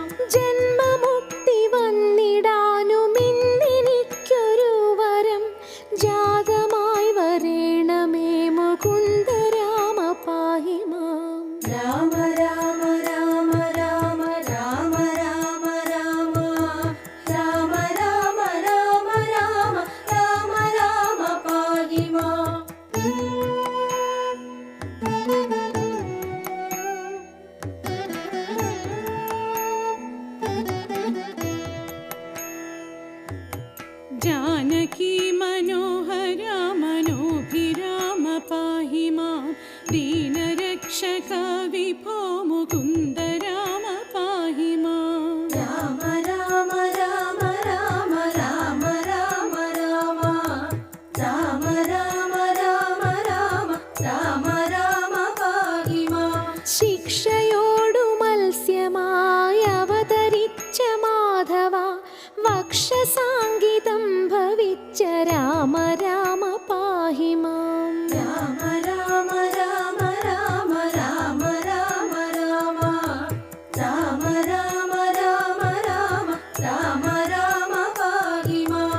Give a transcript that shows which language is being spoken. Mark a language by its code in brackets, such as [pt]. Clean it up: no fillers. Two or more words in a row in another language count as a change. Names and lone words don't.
[ml] ജന്മമുക്തി വന്നിടാനുമിന്നെനിക്കൊരു വരം ജാതമായി വരേണമേ മുകുന്ദ രാമ പാഹി മാം. രാമ രാമ രാമ രാമ രാമ രാമ രാമ രാമ രാമ രാമ രാമ രാമ രാമ പാഹി മാം. [sa] जानकी मनोहर मनोभिराम पाहि मां दीनरक्षक विभो मुकुन्द राम पाहि मां. [ml] രാമ രാമ രാമ രാമ രാമ രാമ രാമ രാമ രാമ രാമ രാമ രാമ രാമ പാഹി മാം. ശിക്ഷയോടു മത്സ്യമായി അവതരിച്ച മാധവ വക്ഷസാങ്കിതം ഭവിച്ച രാമ രാമ പാഹി മാം. രാമ രാമ രാമ രാമ രാമ രാമ രാമ രാമ രാമ രാമ രാമ രാമ രാമ പാഹി മാം.